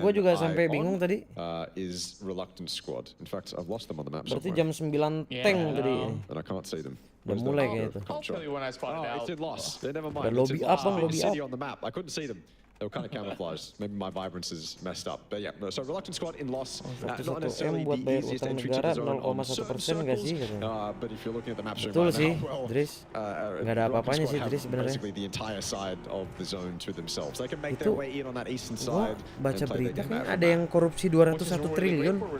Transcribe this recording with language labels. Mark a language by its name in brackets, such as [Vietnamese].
[Indonesian] Gue juga sampai bingung tadi. Berarti jam 9 tank tadi. Udah mulai kayaknya tuh. Udah lobby up Bang, lobby up. [English] They were kind of camouflaged. Maybe my vibrance is messed up. But yeah, no, so Reluctant Squad in loss. Not necessarily the easiest entry to the zone on certain circles. But if you're looking at the map showing [Indonesian] Betul [English] now, Idris. [Indonesian] Nggak ada apa-apanya sih Idris sebenarnya. [English] Basically the entire side of the zone to themselves. They can make their way in on that eastern side. [Indonesian] Baca berita kan ada yang korupsi 201 triliun.